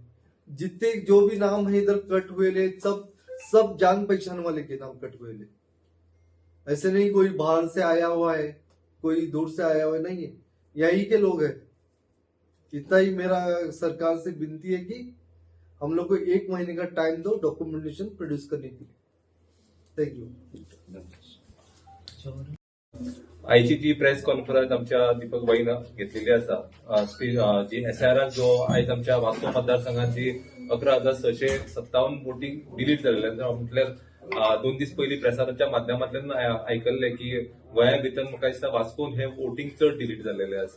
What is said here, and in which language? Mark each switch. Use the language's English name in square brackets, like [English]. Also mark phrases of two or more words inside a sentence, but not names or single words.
[Hindi] जितने जो भी नाम है इधर कट हुए ले, सब जान पहचान वाले के नाम कट हुए ले। ऐसे नहीं कोई बाहर से आया हुआ है, कोई दूर से आया हुआ नहीं है, यही के लोग हैं। इतना ही मेरा सरकार से विनती है कि हम लोग को 1 महीने का टाइम दो [English] documentation produce [Hindi] करने के लिए। थँक्यू। [Konkani] आयची जी [English] press conference [Konkani] आमच्या दीपक भाईनं घेतलेली असा, जी एसआयआर जो आयज आमच्या वास्को मतदारसंघात जी 11,657 [English] voting delete [Konkani] झालेले म्हटल्यार 2 दीस पयलीं प्रसाराच्या माध्यमांतल्यान आयकल्ले की गोंया भितर म्हाका दिसता वास्कोन हे वोटिंग चड डिलीट जाल्लेले आसा।